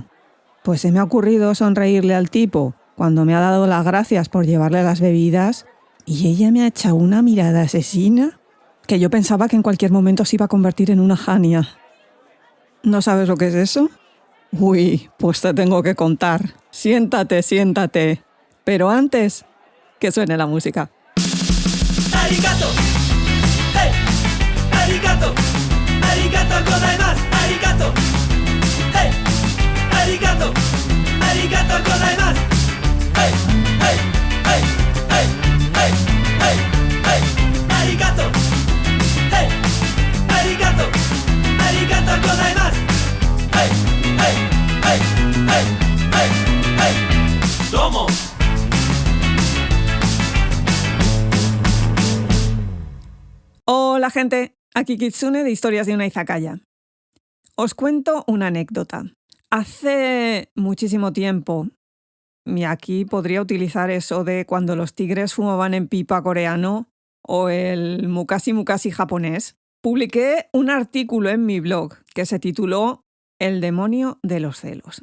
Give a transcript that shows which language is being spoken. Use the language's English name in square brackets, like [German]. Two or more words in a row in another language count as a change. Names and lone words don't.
[Spanish] Pues se me ha ocurrido sonreírle al tipo cuando me ha dado las gracias por llevarle las bebidas y ella me ha echado una mirada asesina que yo pensaba que en cualquier momento se iba a convertir en una jania. ¿No sabes lo que es eso? Uy, pues te tengo que contar. Siéntate, siéntate. Pero antes, que suene la música. [Japanese] ¡Arigato! ¡Hey! ¡Arigato! ¡ありがとうございます! ¡Arigato! ¡Hey! ¡Arigato! ¡ありがとうございます! ¡Hey! ¡Hey! ¡Hey! ¡Hey! ¡Hey! ¡Hey! ¡Hey! ¡Arigato! ¡Hey! ¡Arigato! ¡ありがとうございます! ¡Hey! ¡Hey! ¡Hey! ¡Hey! ¡Hey! ¡Hey! ¡Domo! [Spanish] Hola gente, aquí Kitsune de Historias de una Izakaya. Os cuento una anécdota. Hace muchísimo tiempo, y aquí podría utilizar eso de cuando los tigres fumaban en pipa coreano o el [Japanese] 昔々 [Spanish] japonés, publiqué un artículo en mi blog que se tituló El demonio de los celos.